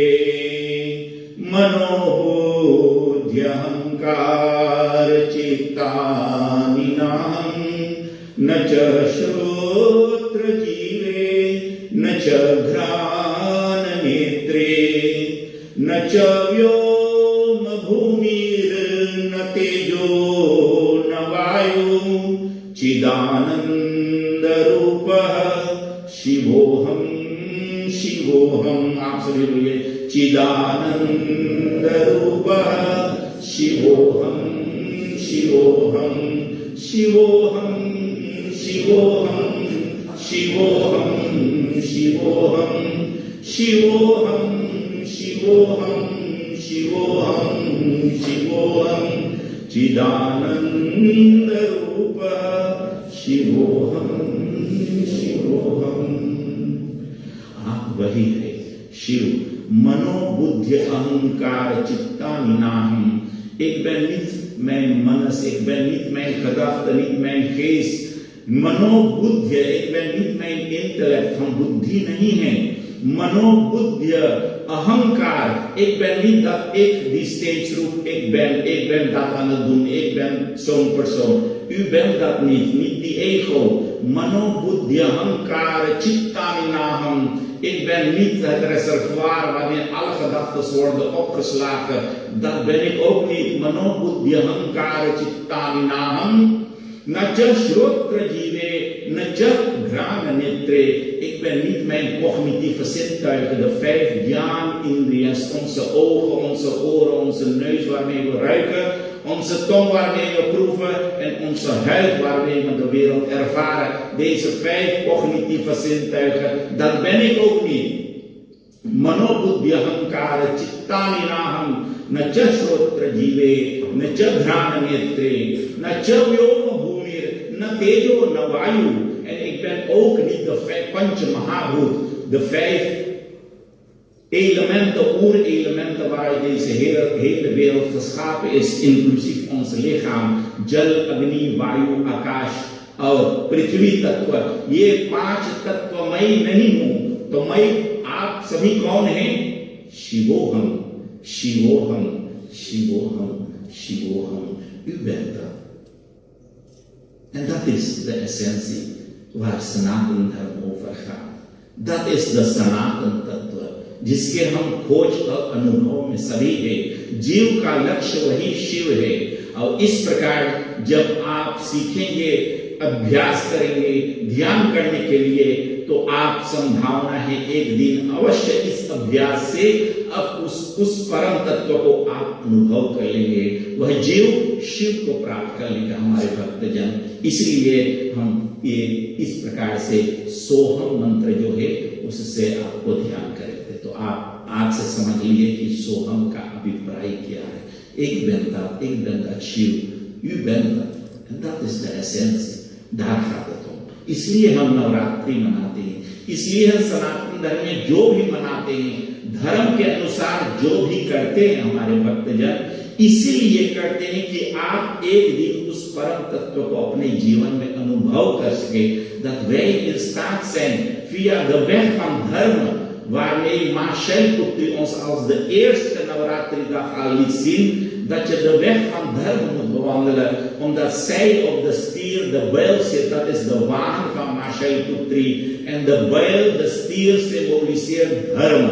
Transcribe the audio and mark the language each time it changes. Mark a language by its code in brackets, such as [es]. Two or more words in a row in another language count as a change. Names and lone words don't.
[sa] मनोबुद्ध्यहंकार चित्तानि नाहं न च श्रोत्र जीवे न च घ्राण नेत्रे न च व्योम भूमिर्न तेजो न वायु चिदानंद रूपः शिवोहम, शिवोहम। [hi] आप सभी बोलिए [sa] चिदानंद रूपः शिवोहम, शिवोहम, शिवोहम, शिवोहम, शिवोहम, शिवोहम, शिवोहम, शिवोहम, शिवोहम, शिवोहम, चिदानंद रूपः शिवोहम, शिवोहम। [hi] आप वही है शिव। [sa] मनोबुद्धि अहंकार चित्तानि नाहं, [nl] ik ben niet mijn manas, ik ben niet mijn gedachten, niet mijn geest. मनोबुद्धि, ik ben niet mijn intellect, van buddhi [hi] नहीं है। [sa] मनोबुद्धि अहंकार, [nl] ik ben niet dat ik die steeds roept ik ben dat aan het doen, ik ben zo'n persoon. U bent dat niet, niet die ego. [sa] मनोबुद्धि अहंकार चित्तानि नाहं. [nl] Ik ben niet het reservoir waarin alle gedachten worden opgeslagen. Dat ben ik ook niet. [sa] मनोबुद्धि अहंकार चित्तानि नाहं. न च श्रोत्र जीवे, न च घ्राण नेत्रे. [nl] Ik ben niet mijn cognitieve zintuigen, de 5 Jnana-indriyas, onze ogen, onze oren, onze neus waarmee we ruiken, onze tong waarmee we proeven en onze huid waarmee we de wereld ervaren. Deze 5 cognitieve zintuigen, dat ben ik ook niet. [sa] मनोबुद्धि अहंकार चित्तानि नाहं. न च श्रोत्र जीवे न च घ्राण नेत्रे न च व्योम भूमिर न तेजो न वायु. [nl] En ik ben ook niet de [sa] पञ्च महाभूत, [nl] de 5 elementen, oerelementen waaruit deze hele wereld geschapen is, inclusief ons lichaam, [hi] जल, अग्नि, वायु, आकाश और पृथ्वी तत्व. ये 5 तत्व मैं नहीं हूं. तो मैं, आप सभी कौन हैं? [sa] शिवोहम शिवोहम शिवोहम शिवोहम. [nl] U bent dat. En dat is de essentie waar Sanatan Dharma over gaat. Dat is de Sanatan [hi] तत्व जिसके हम खोज और अनुभव में सभी है. जीव का लक्ष्य वही शिव है. और इस प्रकार जब आप सीखेंगे, अभ्यास करेंगे ध्यान करने के लिए, तो आप संभावना है एक दिन अवश्य इस अभ्यास से अब उस परम तत्व को आप अनुभव कर लेंगे. वह जीव शिव को प्राप्त कर लेगा हमारे भक्तजन. इसलिए हम ये इस प्रकार से सोहम मंत्र जो है उससे आपको ध्यान करेंगे. तो आप आज से समझ लीजिए कि सोहम का अभिप्राय क्या है. एक बनता शिव. यू बनता. [en] And that is the essence. [hi] इसलिए हम नवरात्रि मनाते हैं. इसलिए हम सनातन धर्म में जो भी मनाते हैं, धर्म के अनुसार जो भी करते हैं हमारे भक्तजन, इसीलिए करते हैं कि आप एक दिन उस परम तत्व को अपने जीवन में अनुभव कर सके. [nl] Dat wij in staat zijn via de weg van Dharma, waarmee Ma Shailputri ons als de eerste Navratri-dag al liet zien, dat je de weg van Dharma moet bewandelen, omdat zij op de stier, de bijl zit. Dat is de wagen van Ma Shailputri. En de bijl, de stier, symboliseert Dharma.